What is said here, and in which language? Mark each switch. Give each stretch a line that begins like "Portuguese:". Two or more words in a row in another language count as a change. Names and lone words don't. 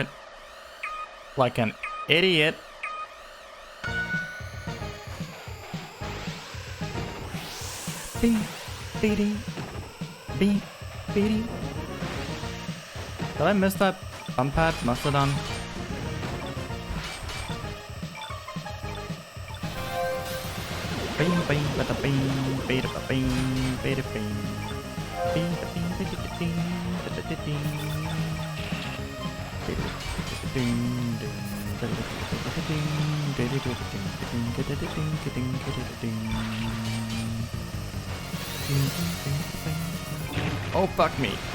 English: Like an idiot. Beep, beady, beep, beady. Did I miss that bump pad? Must have done. Bing, bing, bada bing, bada ba bing, bada bing. Bing, ba bing, bada da ding, bada da ding. Bada da ding, ding, bada da ding, bada da ding, ding, bada da ding, ding, bada da ding. Ding, ding, ding, ding. Oh, fuck me.